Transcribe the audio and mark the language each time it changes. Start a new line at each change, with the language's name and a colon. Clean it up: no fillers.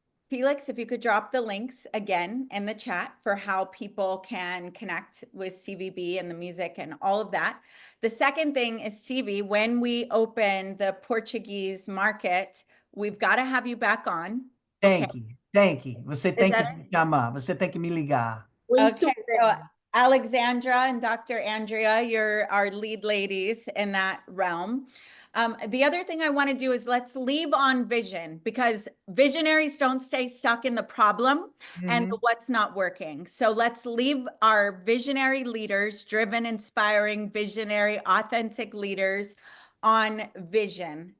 English: Felix, if you could drop the links again in the chat for how people can connect with Stevie B and the music and all of that. The second thing is, Stevie, when we open the Portuguese market, we've got to have you back on. Thank you. Thank you.
Portuguese: Você tem que me chamar. Você tem que me ligar.
English: Okay, so Alexandra and Dr. Andrea, you're our lead ladies in that realm. The other thing I want to do is let's leave on vision, because visionaries don't stay stuck in the problem and the what's not working. So let's leave our visionary leaders, driven, inspiring, visionary, authentic leaders on vision.